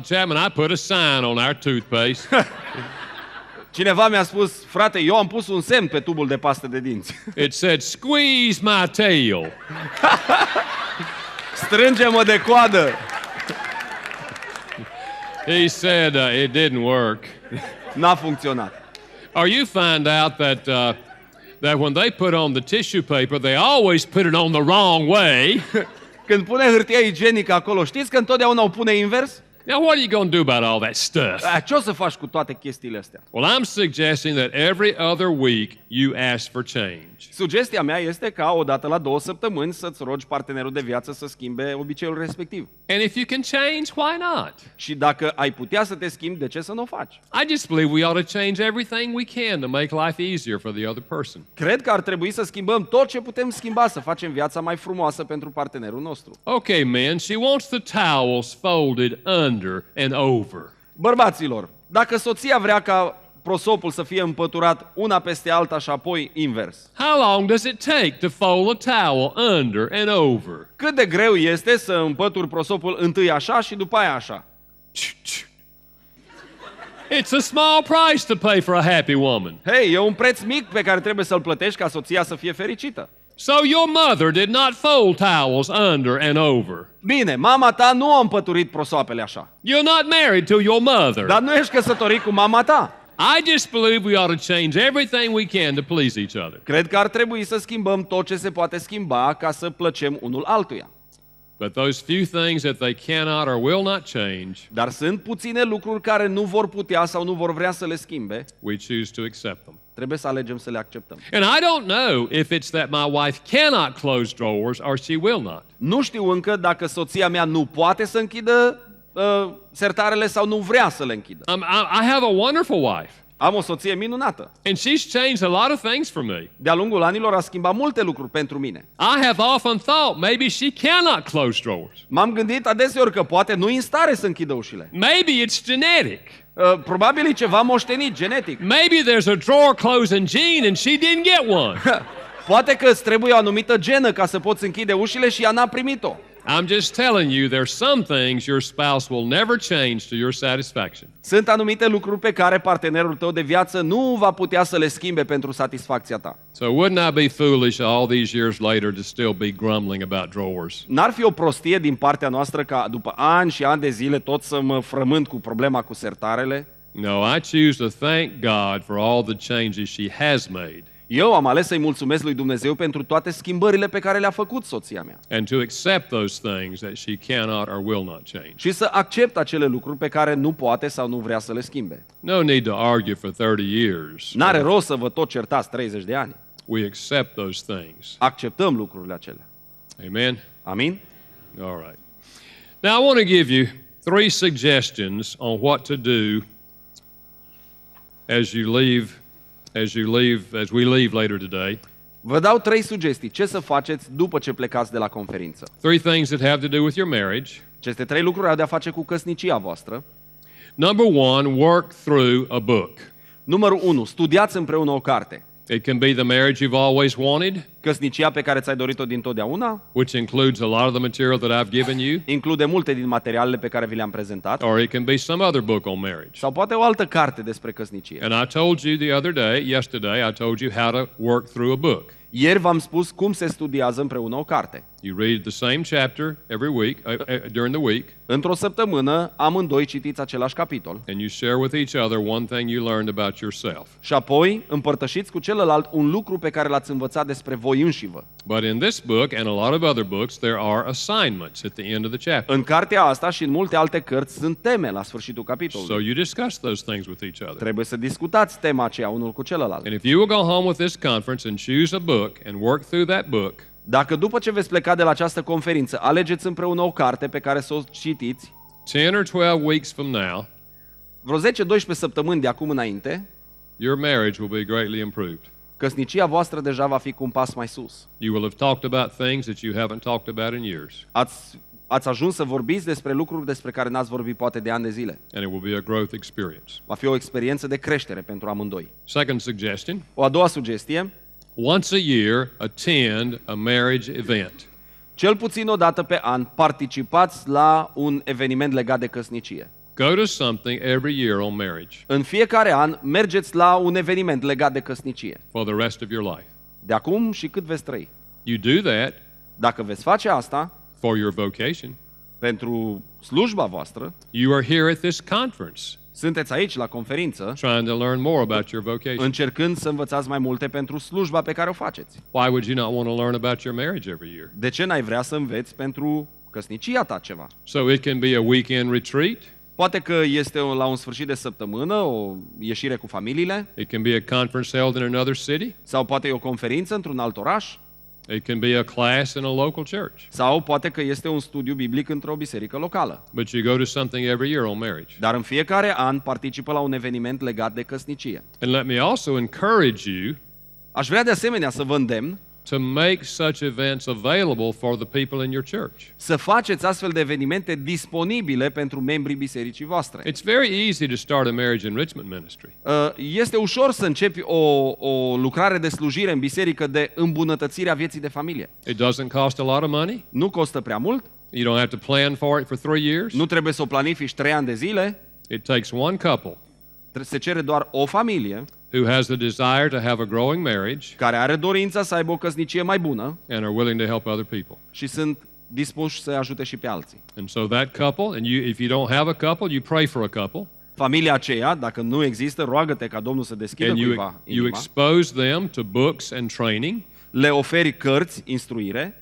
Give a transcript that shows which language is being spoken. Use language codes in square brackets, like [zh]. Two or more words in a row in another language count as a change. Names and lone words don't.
[en] Chapman, I put a sign on our toothpaste. [ro] Cineva mi-a spus, frate, eu am pus un semn pe tubul de pastă de dinți. [en] It said, squeeze my tail. [ro] Strânge-mă de coadă. [en] He said it didn't work. [ro] N-a funcționat. [en] Or you find out that when they put on the tissue paper, they always put it on the wrong way. [ro] Când pune hârtia igienică acolo, știți că întotdeauna o pune invers? [en] Now, what are you going to do about all that stuff? [ro] Ce o să faci cu toate chestiile astea? [en] Well, I'm suggesting that every other week you ask for change. [ro] Sugestia mea este ca odată la 2 săptămâni să-ți rogi partenerul de viață să schimbe obiceiul respectiv. [en] And if you can change, why not? [ro] Și dacă ai putea să te schimbi, de ce să nu o faci? [en] I just believe we ought to change everything we can to make life easier for the other person. [ro] Cred că ar trebui să schimbăm tot ce putem schimba, să facem viața mai frumoasă pentru partenerul nostru. [en] Okay, men, she wants the towels folded under and over. [ro] Bărbaților, dacă soția vrea ca prosopul să fie împăturat una peste alta și apoi invers, [en] How long does it take to fold a towel under and over? [ro] cât de greu este să împături prosopul întâi așa și după aia așa? [en] It's a small price to pay for a happy woman. [ro] Hei, e un preț mic pe care trebuie să-l plătești ca soția să fie fericită. [en] So your mother did not fold towels under and over. [ro] Bine, mama ta nu a împăturit prosoapele așa. [en] You're not married to your mother. [ro] Dar nu ești căsătorit cu mama ta. [en] I just believe we ought to change everything we can to please each other. [ro] Cred că ar trebui să schimbăm tot ce se poate schimba ca să plăcem unul altuia. [en] But those few things that they cannot or will not change, [ro] Dar sunt puține lucruri care nu vor putea sau nu vor vrea să le schimbe. [en] we choose to accept them. [ro] Trebuie să alegem să le acceptăm. [en] And I don't know if it's that my wife cannot close drawers or she will not. [ro] Nu știu încă dacă soția mea nu poate să închidă sertarele sau nu vrea să le închidă. [en] I have a wonderful wife, [ro] Am o soție minunată. [en] and she's changed a lot of things for me. [ro] De-a lungul anilor a schimbat multe lucruri pentru mine. [en] I have often thought maybe she cannot close drawers. [ro] M-am gândit adeseori că poate nu e în stare să închidă ușile. [en] Maybe it's genetic. [ro] Probabil e ceva moștenit, genetic. [en] Maybe there's a drawer closing gene and she didn't get one. [ro] Poate că îți trebuie o anumită genă ca să poți închide ușile și ea n-a primit-o. [en] I'm just telling you, there's some things your spouse will never change to your satisfaction. [ro] Sunt anumite lucruri pe care partenerul tău de viață nu va putea să le schimbe pentru satisfacția ta. [en] So wouldn't I be foolish all these years later to still be grumbling about drawers? [ro] N-ar fi o prostie din partea noastră ca după ani și ani de zile tot să mă frământ cu problema cu sertarele? [en] No, I choose to thank God for all the changes she has made [ro] Eu am ales să-i mulțumesc lui Dumnezeu pentru toate schimbările pe care le-a făcut soția mea. [en] and to accept those things that she cannot or will not change. [ro] Și să accept acele lucruri pe care nu poate sau nu vrea să le schimbe. [en] No need to argue for 30 years. [ro] N-are rost să vă tot certați 30 de ani. [en] We accept those things. [ro] Acceptăm lucrurile acelea. [en] Amen? [ro] Amin? [en] All right. Now I want to give you 3 suggestions on what to do as we leave later today. [ro] Vă dau 3 sugestii. Ce să faceți după ce plecați de la conferință? [en] 3 things that have to do with your marriage. [ro] Aceste 3 lucruri au de-a face cu căsnicia voastră. [en] Number 1, work through a book. [ro] Numărul 1. Studiați împreună o carte. [en] It can be the marriage you've always wanted, [ro] Căsnicia pe care ți-ai dorit-o dintotdeauna [en] which includes a lot of the material that I've given you, [ro] include multe din materialele pe care vi le-am prezentat. [en] or it can be some other book on marriage. [ro] Sau poate o altă carte despre căsnicie. [en] And I told you yesterday, I told you how to work through a book. [ro] Ieri v-am spus cum se studiază împreună o carte. [en] You read the same chapter every week, during the week, [ro] Într-o săptămână, amândoi citiți același capitol [en] and you share with each other one thing you learned about yourself. [ro] și apoi împărtășiți cu celălalt un lucru pe care l-ați învățat despre voi înșivă. [en] But in this book and a lot of other books, there are assignments at the end of the chapter. [ro] În cartea asta și în multe alte cărți sunt teme la sfârșitul [en] So [ro] capitolului. [en] you discuss those things with each other. [ro] Trebuie să discutați tema aceea unul cu celălalt. [en] And if you will go home with this conference and choose a book and work through that book, [ro] Dacă după ce veți pleca de la această conferință, alegeți împreună o carte pe care să o citiți, [en] 10 or 12 weeks from now, [ro] vreo 10-12 săptămâni de acum înainte, [en] your marriage will be greatly improved. [ro] căsnicia voastră deja va fi cu un pas mai sus. [en] You will have talked about things that you haven't talked about in years. [ro] Ați ajuns să vorbiți despre lucruri despre care n-ați vorbit poate de ani de zile. [en] And it will be a growth experience. [ro] Va fi o experiență de creștere pentru amândoi. [en] Second suggestion, [ro] O a doua sugestie, [en] once a year, attend a marriage event. [ro] cel puțin o dată pe an participați la un eveniment legat de căsnicie. [en] Go to something every year on marriage [ro] În fiecare an mergeți la un eveniment legat de căsnicie. [en] for the rest of your life. [ro] De acum și cât veți trăi. [en] You do that [ro] Dacă veți face asta [en] for your vocation. [ro] pentru slujba voastră, [en] You are here at this conference [ro] sunteți aici la conferință [en] trying to learn more about your vocation. [ro] încercând să învățați mai multe pentru slujba pe care o faceți. [en] Why would you not want to learn about your marriage every year? [ro] De ce n-ai vrea să înveți pentru căsnicia ta ceva? [en] So it can be a weekend retreat. [ro] Poate că este la un sfârșit de săptămână o ieșire cu familiile, [en] It can be a conference held in another city. [ro] sau poate e o conferință într-un alt oraș, [en] It can be a class in a local church. [ro] sau poate că este un studiu biblic într-o biserică locală. [en] But you go to something every year on marriage. [ro] Dar în fiecare an participă la un eveniment legat de căsnicie. [en] And let me also encourage you [ro] Aș vrea de asemenea să vă îndemn [en] to make such events available for the people in your church. [ro] să faceți astfel de evenimente disponibile pentru membrii bisericii voastre. [en] It's very easy to start a marriage enrichment ministry. [ro] Este ușor să începi o lucrare de slujire în biserică de îmbunătățire a vieții de familie. [en] It doesn't cost a lot of money. [ro] Nu costă prea mult, [en] You don't have to plan for it for 3 years. [ro] nu trebuie să o planifici 3 ani de zile, [en] It takes one couple [ro] se cere doar o familie [en] who has the desire to have a growing marriage [ro] care are dorința să aibă o căsnicie mai bună [en] and are willing to help other people. [ro] și sunt dispuși să ajute și pe alții. [en] And so that couple, and if you don't have a couple, you pray for a couple, [ro] Familia aceea, dacă nu există, roagă-te ca Domnul să deschidă [en] and [ro] cuiva [en] you [ro] inima, [en] expose them to books and training, [ro] le oferi cărți, instruire,